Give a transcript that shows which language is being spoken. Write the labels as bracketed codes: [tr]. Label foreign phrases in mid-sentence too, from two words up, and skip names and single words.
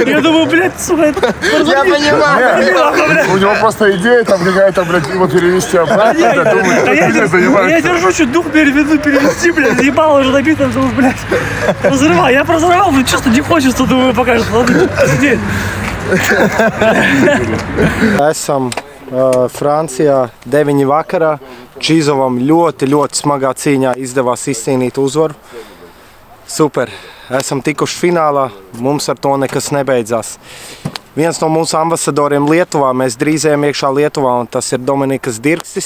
[ru] Я думаю, блядь, сука, это... Я понимаю. У него просто идея там какая-то, блядь, его перевести обратно. Я держу, чуть дух перевести, блядь, заебало уже набито, думаю, блядь, разрывай. Я прозрывал, но чувство не хочется, думаю, пока что надо сидеть. [lv] Esam Francijā 9 vakarā. Čizovam ļoti smagā cīņā izdevās izcīnīt uzvaru. Super. Esam tikuši finālā, mums ar to nekas nebeidzās. Viens no mūsu ambasadoriem Lietuvā, mēs drīz ejam iekšā Lietuvā, un tas ir Dominikas Dirksis.